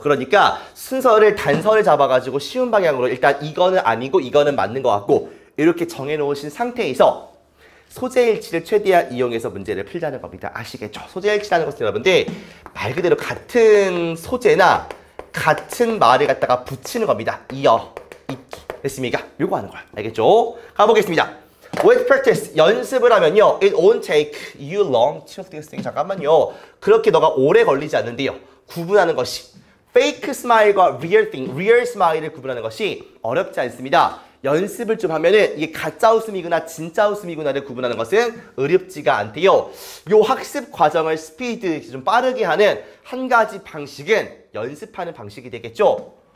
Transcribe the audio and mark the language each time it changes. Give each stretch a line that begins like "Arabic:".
Korean: 그러니까 순서를 단서를 잡아가지고 쉬운 방향으로 일단 이거는 아니고 이거는 맞는 것 같고 이렇게 정해놓으신 상태에서 소재 일치를 최대한 이용해서 문제를 풀자는 겁니다. 아시겠죠? 소재 일치라는 것은 여러분들 말 그대로 같은 소재나 같은 말을 갖다가 붙이는 겁니다. 이어, 잇기. 됐습니까? 요거 하는 거야. 알겠죠? 가보겠습니다.
English: With practice,
Korean: 연습을 하면요.
English: It won't take you long to distinguish.
Korean: 잠깐만요. 그렇게 너가 오래 걸리지 않는데요. 구분하는 것이 fake smile과 real thing, real smile을 구분하는 것이 어렵지 않습니다. 연습을 좀 하면은 이게 가짜 웃음이구나 진짜 웃음이구나를 구분하는 것은 어렵지가 않대요. 요 학습 과정을 스피드 좀 빠르게 하는 한 가지 방식은 연습하는 방식이 되겠죠.